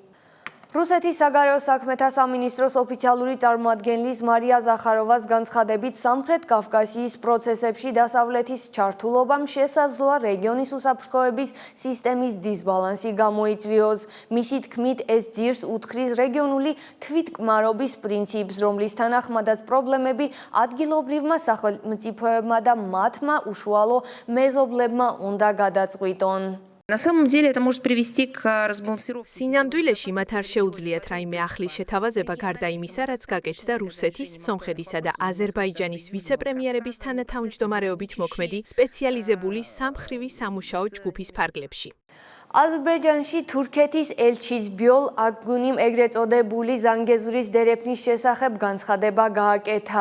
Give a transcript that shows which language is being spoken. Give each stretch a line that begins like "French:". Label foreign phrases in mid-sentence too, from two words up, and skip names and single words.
Georgian: რუსეთის საგარეო საქმეთა სამინისტროს ოფიციალური წარმოადგენლის მარია ზახაროვას განცხადებით, სამხრეთ კავკასიის პროცესებში დასავლეთის ჩართულობამ შესაძლოა რეგიონის უსაფრთხოების სისტემის დისბალანსი გამოიწვიოს. მისი თქმით, ეს ძირს უთხრის რეგიონული თვითკმარობის პრინციპს, რომლის თანახმადაც პრობლემები ადგილობრივმა სახელმწიფოებმა და მათმა უშუალო მეზობლებმა უნდა გადაწყვიტონ.
Russian: На самом деле это может привести к разбалансировке.
Georgian: სინამდვილეში მათ არ შეუძლიათ რაიმე ახლის შეთავაზება გარდა იმისა, რაც გაკეთდა რუსეთის, სომხეთისა და აზერბაიჯანის ვიცე-პრემიერების თანათავმჯდომარეობით მოქმედი სპეციალიზებული სამხრივი სამუშაო ჯგუფის ფარგლებში. აზერბაიჯანში თურქეთის ელჩის ბიოლ აკგუნიმ ეგრეთ წოდებული ზანგეზურის დერეფნის შესახებ განცხადება გააკეთა.